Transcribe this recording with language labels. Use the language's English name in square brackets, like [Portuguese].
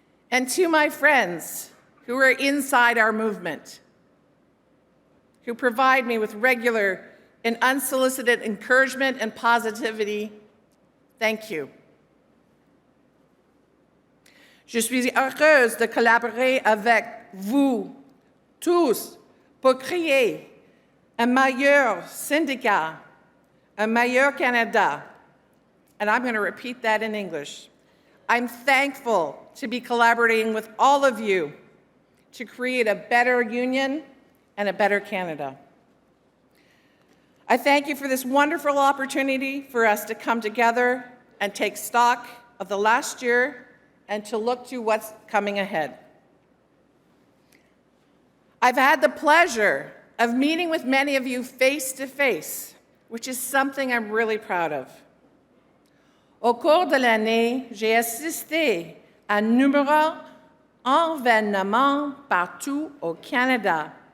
[English] And to my friends who are inside our movement, who provide me with regular and unsolicited encouragement and positivity, thank you. [French] Je suis heureuse de collaborer avec vous tous pour créer un meilleur syndicat, un meilleur Canada. [English] And I'm going to repeat that in English. I'm thankful to be collaborating with all of you to create a better union and a better Canada. I thank you for this wonderful opportunity for us to come together and take stock of the last year and to look to what's coming ahead. I've had the pleasure of meeting with many of you face to face, which is something I'm really proud of. [French] Au cours de l'année, j'ai assisté à nombreux événements partout au Canada.